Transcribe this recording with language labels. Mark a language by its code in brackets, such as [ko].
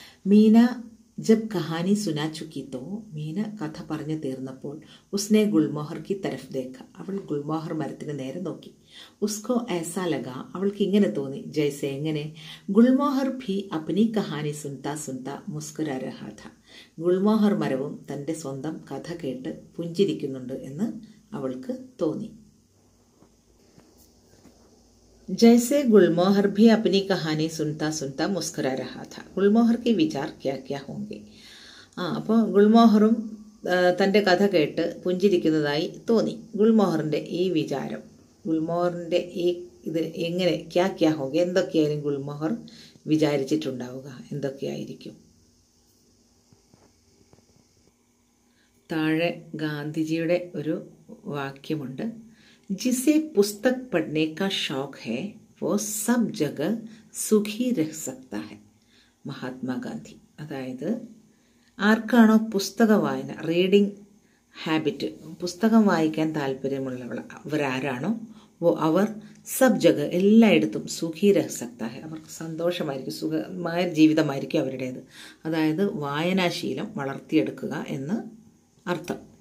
[hi] മീന ജബ് കഹാനി സുനാ ചുക്കി തോ, [ml] മീന കഥ പറഞ്ഞു തീർന്നപ്പോൾ [hi] ഉസ്നെ ഗുൽമോഹർ കി തരഫ് ദേഖ, [ml] അവൾ ഗുൽമോഹർ മരത്തിന് നേരെ നോക്കി. [hi] ഉസ്കോ ऐसा लगा, [ml] അവൾക്ക് ഇങ്ങനെ തോന്നി, ജൈസെ എങ്ങനെ, [hi] ഗുൽമോഹർ ഭി അപ്നി കഹാനി സുൻതാ മുസ്കുരാ രഹാ ഥാ, [ml] ഗുൽമോഹർ മരവും തൻ്റെ സ്വന്തം കഥ കേട്ട് പുഞ്ചിരിക്കുന്നുണ്ട് എന്ന് അവൾക്ക് തോന്നി. [hi] जैसे गुलमोहर भी अपनी कहानी सुनता मुस्कुरा रहा था, गुलमोहर के विचार क्या क्या होंगे. [ml] അപ്പോൾ ഗുൽമോഹറും തൻ്റെ കഥ കേട്ട് പുഞ്ചിരിക്കുന്നതായി തോന്നി. ഗുൽമോഹറിൻ്റെ ഈ വിചാരം, ഗുൽമോഹറിൻ്റെ ഈ ഇത് എങ്ങനെ [hi] ക്യാ ഹോങ്ക, [ml] എന്തൊക്കെയായിരിക്കും ഗുൽമോഹർ വിചാരിച്ചിട്ടുണ്ടാവുക, എന്തൊക്കെയായിരിക്കും. താഴെ ഗാന്ധിജിയുടെ ഒരു വാക്യമുണ്ട്. [hi] जिसे पुस्तक पढ़ने का शौक है वो सब जगह सुखी रह सकता है. മഹാത്മാഗാന്ധി. [ml] അതായത് ആർക്കാണോ പുസ്തക വായന, റീഡിംഗ് ഹാബിറ്റ്, പുസ്തകം വായിക്കാൻ താല്പര്യമുള്ളവരാരാണോ അവർ [hi] സബ് ജഗ [ml] എല്ലായിടത്തും [hi] സുഖി രഹ സക്ത ഹെ, [ml] അവർക്ക് സന്തോഷമായിരിക്കും, സുഖമായ ജീവിതമായിരിക്കും അവരുടേത്. അതായത് വായനാശീലം വളർത്തിയെടുക്കുക എന്ന് അർത്ഥം.